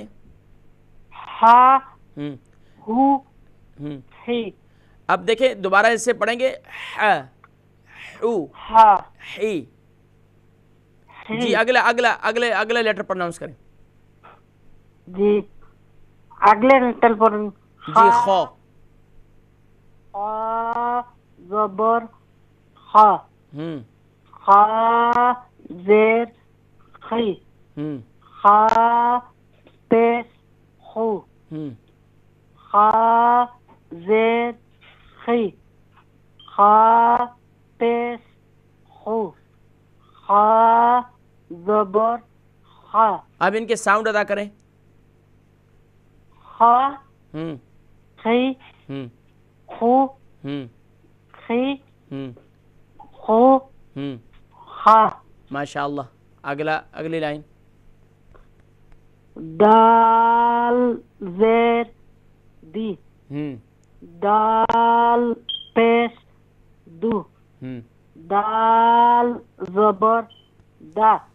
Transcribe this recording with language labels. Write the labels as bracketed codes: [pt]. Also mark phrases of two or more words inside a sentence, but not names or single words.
[ar] ہا ہو ہی. [ur] اب دیکھیں دوبارہ اسے پڑھیں گے، [ar] ہا ہو ہا ہی. [ur] جی اگلا [en] letter pronounce [ur] کریں. جی اگلے لیٹر پر. جی خو. خا زبر خا. خا زیر خی. خا پیش خو. خا زیر خی. خا پیش خو. خا زبر خا. اب ان کے ساؤنڈ ادا کریں. [ar] خا خی خو خی خو خا. ماشاء اللہ. [ur] اگلی لائن. دال زیر دی. دال پیش دو. دال زبر دا.